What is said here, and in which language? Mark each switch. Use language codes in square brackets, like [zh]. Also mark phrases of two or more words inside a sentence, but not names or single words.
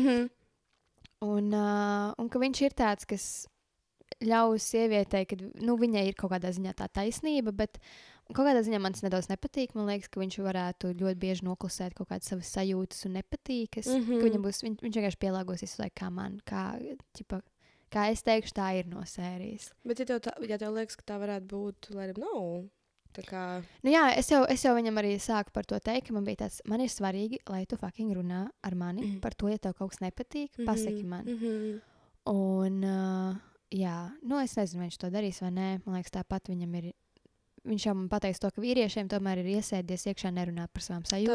[lv] Un ka viņš ir tāds, kas ļaus sievietei, kad viņai ir kaut kādā ziņā tā taisnība, bet kaut kādā ziņā man tas nedaudz nepatīk. Man liekas, ka viņš varētu ļoti bieži noklusēt kaut kādas savas sajūtas un nepatīkas. Ka viņam būs, viņš vienkārši pielāgosies kā man, kā es teikšu, tā ir no sērijas. Bet ja tev liekas, ka tā varētu būt, [en] let him know. [lv] Tā kā... jā, es jau viņam arī sāku par to teikt, ka man bija tāds, man ir svarīgi, lai tu fucking runā ar mani par to, ja tev kaut kas nepatīk, pasaki man. Un... jā, es nezinu, vai viņš to darīs vai nē. Man liekas, tāpat viņam ir, viņš jau man pateiks to, ka vīriešiem tomēr ir iesēdies iekšā nerunāt par savām sajūtām.